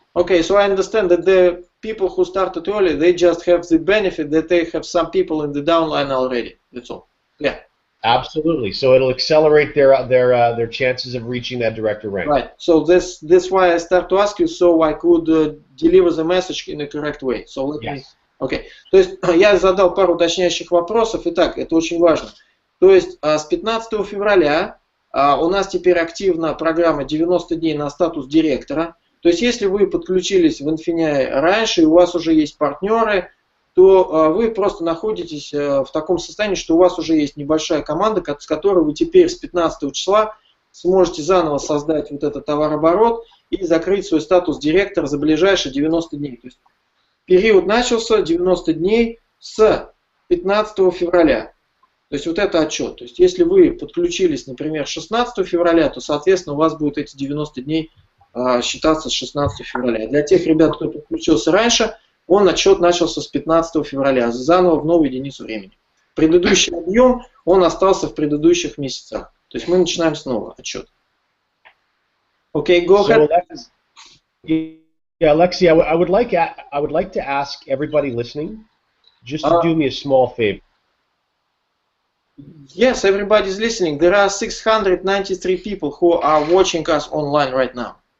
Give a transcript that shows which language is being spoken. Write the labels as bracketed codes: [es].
[en] Okay, so I understand that the people who started early, they just have the benefit that they have some people in the downline already. That's all. Yeah. Absolutely. So it'll accelerate their chances of reaching that director rank. Right. So that's why I start to ask you, so I could deliver the message in a correct way. So let me. Okay. [ru] То есть я задал пару уточняющих вопросов. Итак, это очень важно. То есть с 15 февраля у нас теперь активна программа 90 дней на статус директора. То есть если вы подключились в INFINii раньше и у вас уже есть партнеры, то вы просто находитесь в таком состоянии, что у вас уже есть небольшая команда, с которой вы теперь с 15 числа сможете заново создать вот этот товарооборот и закрыть свой статус директора за ближайшие 90 дней. То есть период начался 90 дней с 15 февраля. То есть вот это отчет. То есть если вы подключились, например, 16 февраля, то, соответственно, у вас будут эти 90 дней считаться с 16 февраля. Для тех ребят, кто подключился раньше, отчет начался с 15 февраля, заново в новую единицу времени. Предыдущий объем, он остался в предыдущих месяцах. То есть мы начинаем снова отчет. [en] Okay, go ahead. Yeah, Alexi, I would like to ask everybody listening just to do me a small favor. Yes, everybody's listening. There are 693 people who are watching us online right now.